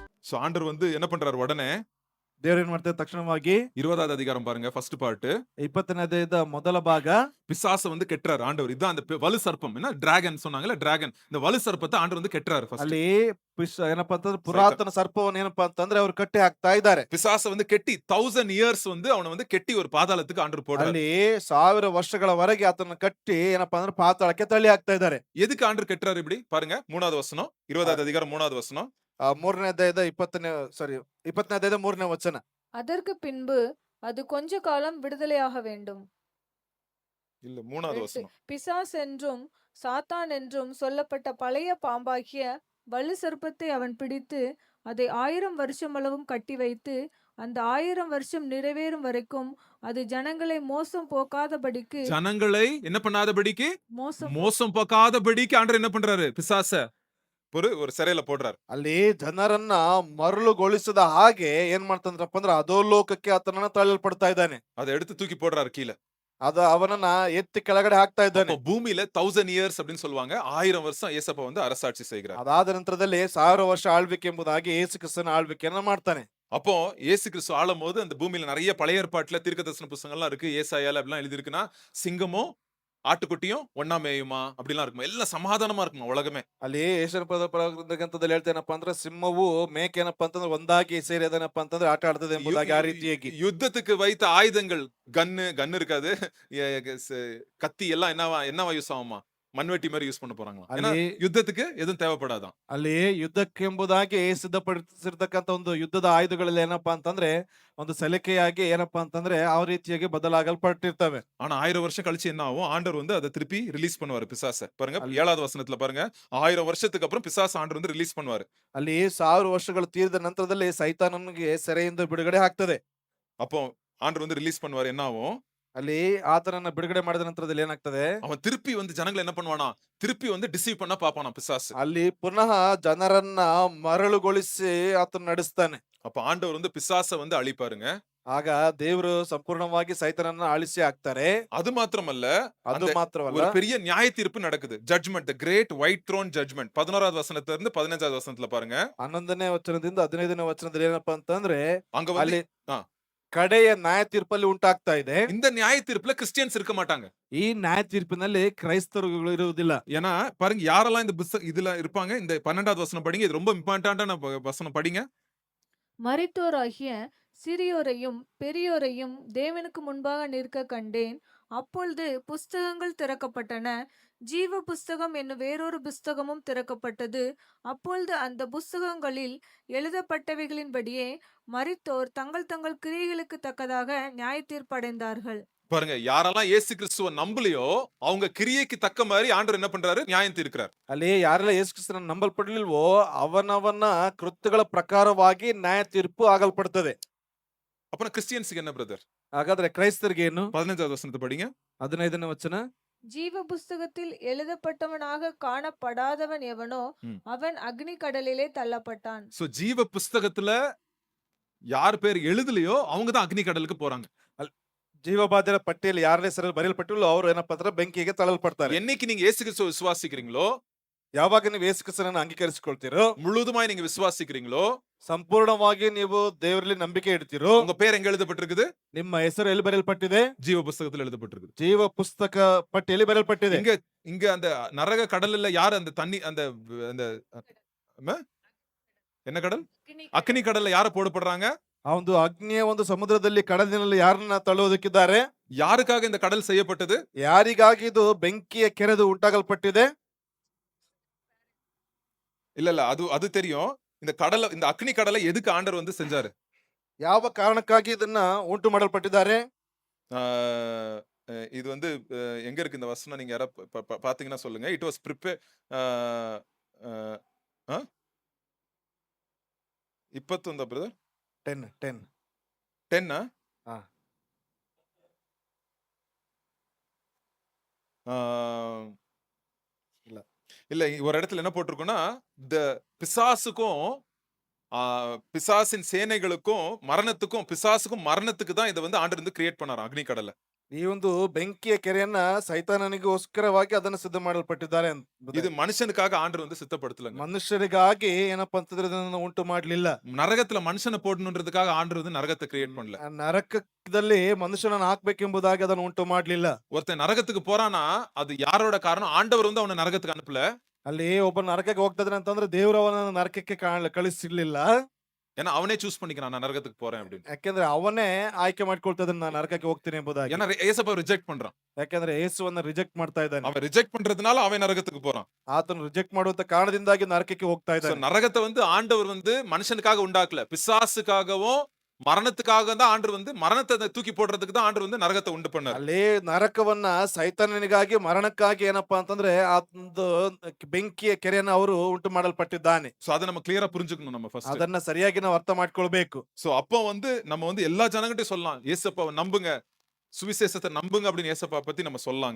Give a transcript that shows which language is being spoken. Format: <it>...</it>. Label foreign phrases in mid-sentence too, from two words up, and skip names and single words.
<ta>சோ ஆண்டவர் வந்து என்ன பண்றாரு உடனே</ta> <kn>ದೇವ್ರು ಏನ್ ಮಾಡ್ತಾರೆ ತಕ್ಷಣವಾಗಿ</kn> <ta>20வது அதிகாரம் பாருங்க</ta> <en>first part</en> <kn>20ನೇ ಅಧ್ಯಾಯದ ಮೊದಲ ಭಾಗ</kn> <ta>பிசாச வந்து கெட்டுறாரு ஆண்டவர். இதான் அந்த வலு சர்ப்பம். என்ன டிராகன் சொன்னாங்கல்ல டிராகன். இந்த வலு சர்ப்பத்த ஆண்டவர் வந்து கெட்டுறாரு ஃபர்ஸ்ட்.</ta> <kn>ಅಲ್ಲಿ ಏನಪ್ಪಾ ಅಂತಂದ್ರೆ</kn> <ta>சைத்தான்.</ta> <kn>ಪುರಾತನ ಸರ್ಪವನ್ನು ಏನಪ್ಪಾ ಅಂತಂದ್ರೆ ಅವ್ರು ಕಟ್ಟಿ ಹಾಕ್ತಾ ಇದ್ದಾರೆ.</kn> <ta>பிசாச வந்து கெட்டி 1000 இயர்ஸ் வந்து அவன வந்து கெட்டி ஒரு பாதாளத்துக்கு ஆண்டவர் போடுறாரு.</ta> <kn>ಅಲ್ಲಿ 1000 ವರ್ಷಗಳವರೆಗೆ ಆತನ ಕಟ್ಟಿ ಏನಪ್ಪಾ ಅಂದ್ರೆ ಪಾತಾಳಕ್ಕೆ ತಳ್ಳಿ ಹಾಕ್ತಾ ಇದ್ದಾರೆ.</kn> <ta>எதுக்கு ஆண்டவர் கெட்டுறாரு இப்படி? பாருங்க 3வது வசனம். 20வது அதிகாரம் 3வது வசனம்.</ta> <kn>3ನೇ ಅಧ್ಯಾಯದ 20ನೇ ಅಧ್ಯಾಯದ 3ನೇ ವಚನ.</kn> <ta>அதற்கு பின்பு அது கொஞ்ச காலம் விடுதலையாக வேண்டும். இல்ல 3வது 8 வசனம். பிசாஸ் என்றும் சாத்தான் என்றும் சொல்லப்பட்ட பழைய பாம்பாகிய வலு சர்ப்பத்தை அவன் பிடித்து அதை 1000 வருஷமளவும் கட்டி வைத்து அந்த 1000 வருஷம் நிறைவேறும் வரைக்கும் அது ஜனங்களை மோசம் போக்காதபடிக்கு ஜனங்களை என்ன பண்ணாதபடிக்கு மோசம் மோசம் போக்காதபடிக்கு ஆண்டவர் என்ன பண்றாரு? பிசாச ஒரு சிறையில போடுறாரு.</ta> <kn>ಅಲ್ಲಿ ಜನರನ್ನ ಮರಳುಗೊಳಿಸದ ಹಾಗೆ ಏನ್ ಮಾಡ್ತಂದ್ರಪ್ಪ ಅಂದ್ರೆ ಅಧೋಲೋಕಕ್ಕೆ ಆತನನ್ನ ತಳ್ಳಲ್ಪಡ್ತಾ ಇದ್ದಾನೆ.</kn> <ta>அதை எடுத்து தூக்கி போடுறாரு கீழ.</ta> <kn>ಅವನನ್ನ ಎತ್ತಿ ಕೆಳಗಡೆ ಹಾಕ್ತಾ ಇದ್ದಾನೆ.</kn> <ta>அப்போ பூமியில 1000 இயர்ஸ் அப்படின்னு சொல்லுவாங்க. 1000 வருஷம் ஏசப்பா வந்து அரசாட்சி செய்கிறார்.</ta> <kn>ಅದಾದ ನಂತರದಲ್ಲಿ 1000 ವರ್ಷ ಆಳ್ವಿಕೆ ಎಂಬುದಾಗಿ ಯೇಸು ಕ್ರಿಸ್ತನ ಆಳ್ವಿಕೆಯನ್ನ ಮಾಡ್ತಾನೆ.</kn> <ta>அப்போ இயேசு கிறிஸ்து ஆளும்போது அந்த பூமியில நிறைய பழைய ஏற்பாட்டுல தீர்க்கதரிசன புத்தகங்கள்லாம் இருக்கு. ஏசாயால அப்படிலாம் எழுதியிருக்குன்னா சிங்கமும் ஆட்டுக்குட்டியும் ஒண்ணா மேயுமா அப்படிலாம் இருக்குமா? எல்லாம் சமாதானமா இருக்குமா உலகமே?</ta> <kn>ಅಲ್ಲಿ ಯೇಸನ ಗ್ರಂಥದಲ್ಲಿ ಹೇಳ್ತೇನಪ್ಪ ಅಂದ್ರೆ ಸಿಂಹವು ಮೇಕೆ ಏನಪ್ಪಾ ಅಂತಂದ್ರೆ ಒಂದಾಗಿ ಸೇರಿ ಅದನಪ್ಪ ಅಂತಂದ್ರೆ ಆಟ ಆಡ್ತದೆ ಎಂಬುದಾಗಿ ಆ ರೀತಿಯಾಗಿ</kn> <ta>யுத்தத்துக்கு வைத்த ஆயுதங்கள் கன்னு இருக்காது. கத்தி எல்லாம் என்னவா யூஸ் ஆகுமா? மண்வெட்டி மாதிரி யூஸ் பண்ண போறாங்களா? ஏன்னா</ta> <kn>ಅಲ್ಲಿ</kn> <ta>யுத்தத்துக்கு எதுவும் தேவைப்படாதான்.</ta> <kn>ಅಲ್ಲಿ ಯುದ್ಧಕ್ಕೆಂಬುದಾಗಿ ಸಿದ್ಧಪಡಿಸಿರ್ತಕ್ಕಂಥ ಒಂದು ಯುದ್ಧದ ಆಯುಧಗಳಲ್ಲಿ ಏನಪ್ಪಾ ಅಂತಂದ್ರೆ ಒಂದು ಸಲಿಕೆಯಾಗಿ ಏನಪ್ಪಾ ಅಂತಂದ್ರೆ ಆ ರೀತಿಯಾಗಿ ಬದಲಾಗಲ್ಪಟ್ಟಿರ್ತವೆ.</kn> <ta>ஆனா 1000 வருஷம் கழிச்சு என்ன ஆகும்? ஆண்டவர் வந்து அதை திருப்பி ரிலீஸ் பண்ணுவாரு பிசாச. பாருங்க</ta> <kn>ಅಲ್ಲಿ</kn> <ta>7வது வசனத்துல பாருங்க. 1000 வருஷத்துக்கு அப்புறம் பிசாச ஆண்டவர் வந்து ரிலீஸ் பண்ணுவாரு.</ta> <kn>ಅಲ್ಲಿ 1000 ವರ್ಷಗಳು ತೀರಿದ ನಂತರದಲ್ಲಿ ಸೈತಾನನಿಗೆ ಸೆರೆಯಿಂದ ಬಿಡುಗಡೆ ಆಗ್ತದೆ.</kn> <ta>அப்போ ஆண்டவர் வந்து ரிலீஸ் பண்ணுவாரு. என்ன ஆகும்?</ta> <kn>ಅಲ್ಲಿ ಆತನನ್ನ ಬಿಡುಗಡೆ ಮಾಡಿದ ನಂತರದಲ್ಲಿ ಏನಾಗ್ತದೆ?</kn> <ta>அவன் திருப்பி வந்து ஜனங்களை என்ன பண்ணுவானா? திருப்பி வந்து டிசீவ் பண்ண பாப்பானா பிசாசு.</ta> <kn>ಅಲ್ಲಿ ಪುನಃ ಜನರನ್ನ ಮರಳುಗೊಳಿಸಿ ಆತನ ನಡೆಸ್ತಾನೆ.</kn> <ta>அப்ப ஆண்டவர் வந்து பிசாச வந்து அழிப்பாருங்க.</ta> <kn>ಆಗ ದೇವರು ಸಂಪೂರ್ಣವಾಗಿ ಸೈತಾನನ್ನ ಅಳಿಸಿ ಹಾಕ್ತಾರೆ.</kn> <ta>அது மாத்திரமல்ல,</ta> <kn>ಅದು</kn> <ta>அந்த</ta> <kn>ಮಾತ್ರವಲ್ಲ,</kn> <ta>ஒரு பெரிய நியாய தீர்ப்பு நடக்குது.</ta> <en>Judgment, the Great White Throne Judgment.</en> <ta>11வது வசனத்துல இருந்து 15வது வசனத்துல பாருங்க.</ta> <kn>11ನೇ ವಚನದಿಂದ 15ನೇ ವಚನದಲ್ಲಿ ಏನಪ್ಪಾ ಅಂತಂದ್ರೆ</kn> <ta>அங்க வந்து</ta> <kn>ಅಲ್ಲಿ ஆ, ಕಡೆಯ ನ್ಯಾಯ ತೀರ್ಪಲ್ಲಿ ಉಂಟಾಗ್ತಾ ಇದೆ.</kn> <ta>இந்த நியாய தீர்ப்புல கிறிஸ்டியன்ஸ் இருக்க மாட்டாங்க.</ta> <kn>ಈ ನ್ಯಾಯ ತೀರ್ಪಿನಲ್ಲಿ ಕ್ರೈಸ್ತರುಗಳು ಇರುವುದಿಲ್ಲ.</kn> <ta>ஏன்னா பாருங்க யாரெல்லாம் இந்த இதுல இருப்பாங்க. இந்த 12வது வசனம் படிங்க. இது ரொம்ப இம்பார்ட்டன்டான வசனம் படிங்க. மரித்தோராகிய சிறியோரையும் பெரியோரையும் தேவனுக்கு முன்பாக நிற்க கண்டேன். அப்பொழுது புஸ்தகங்கள் திறக்கப்பட்டன. ஜீவ புஸ்தகம் என்னும் வேறொரு புஸ்தகமும் திறக்கப்பட்டது. அப்பொழுது அந்த புஸ்தகங்களில் எழுதப்பட்டவைகளின்படியே மரித்தோர் தங்கள் தங்கள் கிரியைகளுக்கு தக்கதாக நியாய தீர்ப்படைந்தார்கள். பாருங்க யாரெல்லாம் இயேசு கிறிஸ்துவ நம்பலையோ அவங்க கிரியைக்கு தக்க மாதிரி ஆண்டவர் என்ன பண்றாரு? நியாயம் தீர்க்கிறார்.</ta> <kn>ಅಲ್ಲಿ ಯಾರೆಲ್ಲ ಯೇಸು ಕ್ರಿಸ್ತನ ನಂಬಲ್ಪಡಲಿಲ್ವೋ ಅವನವನ್ನ ಕೃತ್ಯಗಳ ಪ್ರಕಾರವಾಗಿ ನ್ಯಾಯ ತೀರ್ಪು ಆಗಲ್ಪಡ್ತದೆ.</kn> <ta>அப்புறம் கிறிஸ்டியன்ஸ்க்கு என்ன பிரதர்?</ta> <kn>ಹಾಗಾದ್ರೆ ಕ್ರೈಸ್ತರಿಗೆ ಏನು?</kn> <ta>15வது வசனத்தை படிங்க.</ta> <kn>15ನೇ ವಚನ.</kn> <ta>ஜீவ புஸ்தகத்தில் எழுதப்பட்டவனாக காணப்படாதவன் எவனோ அவன் அக்னி கடலிலே தள்ளப்பட்டான். சோ ஜீவ புஸ்தகத்துல யார் பேர் எழுதலையோ அவங்க தான் அக்னி கடலுக்கு போறாங்க.</ta> <kn>ಜೀವಬಾಧ್ಯರ ಪಟ್ಟಿಯಲ್ಲಿ ಯಾರ ಹೆಸರಲ್ಲಿ ಬರೆಯಲ್ಪಟ್ಟಿಲ್ಲ ಅವರು ಏನಪ್ಪಾ ಅಂದ್ರೆ ಬೆಂಕಿಗೆ ತಳ್ಳಲ್ಪಡ್ತಾರೆ.</kn> <ta>என்னைக்கு நீங்க இயேசு கிறிஸ்துவை விசுவாசிக்கிறீங்களோ,</ta> <kn>ಯಾವಾಗ ನೀವು ಯೇಸು ಕ್ರಿಸ್ತನನ್ನು ಅಂಗೀಕರಿಸಿಕೊಳ್ತೀರೋ,</kn> <ta>முழுதுமாய் நீங்க விசுவாசிக்கிறீங்களோ,</ta> <kn>ಸಂಪೂರ್ಣವಾಗಿ ನೀವು ದೇವರಲ್ಲಿ ನಂಬಿಕೆ ಇಡ್ತೀರೋ,</kn> <ta>உங்க பேர் எங்க எழுதப்பட்டிருக்குது?</ta> <kn>ನಿಮ್ಮ ಹೆಸರು ಎಲ್ಲಿ ಬರೆಯಲ್ಪಟ್ಟಿದೆ?</kn> <ta>ஜீவ புஸ்தகத்துல எழுதப்பட்டிருக்குது.</ta> <kn>ಜೀವ ಪುಸ್ತಕ ಪಟ್ಟಿಯಲ್ಲಿ ಬರೆಯಲ್ಪಟ್ಟಿದೆ.</kn> <ta>இங்க அந்த நரக கடல்ல யார் அந்த தண்ணி அந்த அந்த என்ன கடல்? அக்னி கடல்ல யார போடப்படுறாங்க?</ta> <kn>ಆ ಒಂದು ಅಗ್ನಿಯ ಒಂದು ಸಮುದ್ರದಲ್ಲಿ ಕಡಲಿನಲ್ಲಿ ಯಾರನ್ನ ತಳ್ಳುವುದಕ್ಕಿದ್ದಾರೆ?</kn> <ta>யாருக்காக இந்த கடல் செய்யப்பட்டது?</ta> <kn>ಯಾರಿಗಾಗಿ ಇದು ಬೆಂಕಿಯ ಕೆರೆದು ಉಂಟಾಗಲ್ಪಟ್ಟಿದೆ?</kn> <ta>இல்ல அது தெரியும். இந்த அக்னி கடலை எதுக்கு ஆண்டவர் வந்து செஞ்சாரு?</ta> <kn>ಯಾವ ಕಾರಣಕ್ಕಾಗಿ ಇದನ್ನ ಉಂಟು ಮಾಡಲ್ಪಟ್ಟಿದ್ದಾರೆ?</kn> <ta>இது வந்து எங்க இருக்கு இந்த வசனம்? நீங்க யாரா பாத்தீங்கன்னா சொல்லுங்க.</ta> <en>it was prepare</en> <ta>இப்பொந்த பிரதர் 10 இல்ல ஒரு இடத்துல என்ன போட்டிருக்குன்னா பிசாசுக்கும் பிசாசின் சேனைகளுக்கும் மரணத்துக்கும் பிசாசுக்கும் மரணத்துக்கு தான் இதை வந்து ஆண்டவர் வந்து கிரியேட் பண்ணாராம் அக்னி கடலை.</ta> <kn>ಈ ಒಂದು ಬೆಂಕಿಯ ಕೆರೆಯನ್ನ ಸೈತಾನನಿಗೋಸ್ಕರವಾಗಿ ಅದನ್ನು ಸಿದ್ಧ ಮಾಡಲ್ಪಟ್ಟಿದ್ದಾರೆ</kn> <ta>இது ಮನುಷ್ಯனுக்காக ஆண்டவர் வந்து சித்தப்படுத்தலங்க.</ta> <kn>ಮನುಷ್ಯರಿಗಾಗಿ ಏನಪ್ಪಾ ಅಂತಂದ್ರೆ ಇದನ್ನ ಉಂಟು ಮಾಡ್ಲಿಲ್ಲ.</kn> <ta>நரகத்துல மனுஷனை போடணுன்றதுக்காக ஆண்டவர் வந்து நரகத்தை கிரியேட் பண்ணல.</ta> <kn>ನರಕದಲ್ಲಿ ಮನುಷ್ಯನನ್ನು ಹಾಕ್ಬೇಕೆಂಬುದಾಗಿ ಅದನ್ನು ಉಂಟು ಮಾಡ್ಲಿಲ್ಲ.</kn> <ta>ஒருத்தன் நரகத்துக்கு போறானா அது யாரோட காரணம்? ஆண்டவர் வந்து அவனை நரகத்துக்கு அனுப்பல.</ta> <kn>ಅಲ್ಲಿ ಒಬ್ಬ ನರಕಕ್ಕೆ ಹೋಗ್ತಾ ಇದ್ದಾನೆ ಅಂತಂದ್ರೆ ದೇವರು ಅವನನ್ನು ನರಕಕ್ಕೆ ಕಳಿಸಿರ್ಲಿಲ್ಲ.</kn> <ta>ஏன்னா அவனே சூஸ் பண்ணிக்கிறான் நான் நரகத்துக்கு போறேன் அப்படின்னு.</ta> <kn>ಯಾಕೆಂದ್ರೆ ಅವನೇ ಆಯ್ಕೆ ಮಾಡ್ಕೊಳ್ತಾ ಇದ್ದಾನೆ ನಾನು ನರಕಕ್ಕೆ ಹೋಗ್ತೀನಿ ಎಂಬುದಾಗಿ.</kn> <ta>ஏன்னா ஏசப்பா ரிஜெக்ட் பண்றான்.</ta> <kn>ಯಾಕೆಂದ್ರೆ ಯೇಸುವನ್ನ ರಿಜೆಕ್ಟ್ ಮಾಡ್ತಾ ಇದ್ದಾನೆ.</kn> <ta>அவன் ரிஜெக்ட் பண்றதுனால அவன் நரகத்துக்கு போறான்.</ta> <kn>ಆತನು ರಿಜೆಕ್ಟ್ ಮಾಡುವಂತ ಕಾರಣದಿಂದಾಗಿ ನರಕಕ್ಕೆ ಹೋಗ್ತಾ</kn> <en>So,</en> <kn>ಇದ್ದಾನೆ.</kn> <ta>நரகத்தை வந்து ஆண்டவர் வந்து மனுஷனுக்காக உண்டாக்கல, பிசாசுக்காகவும் மரணத்துக்காக தான் ஆண்டவர் வந்து மரணத்தை தூக்கி போடுறதுக்கு தான் ஆண்டவர் வந்து நரகத்தை உண்டு பண்ணார்.</ta> <kn>ಅಲ್ಲಿ ನರಕವನ್ನ ಸೈತಾನನಿಗಾಗಿ ಮರಣಕ್ಕಾಗಿ ಏನಪ್ಪಾ ಅಂತಂದ್ರೆ ಆ ಒಂದು ಬೆಂಕಿಯ ಕೆರೆಯನ್ನ ಅವರು ಉಂಟು ಮಾಡಲ್ಪಟ್ಟಿದ್ದಾನೆ.</kn> <ta>சோ அதை நம்ம கிளியரா புரிஞ்சுக்கணும் நம்ம ஃபர்ஸ்ட்.</ta> <kn>ಅದನ್ನ ಸರಿಯಾಗಿ ನಾವು ಅರ್ಥ ಮಾಡ್ಕೊಳ್ಬೇಕು.</kn> <ta>சோ அப்போ வந்து நம்ம வந்து எல்லா ஜனங்கள்கிட்டயும் சொல்லலாம், இயேசுப்பாவை நம்புங்க, சுவிசேஷத்தை நம்புங்க அப்படின்னு இயேசுப்பா பத்தி நம்ம சொல்லலாங்க.</ta>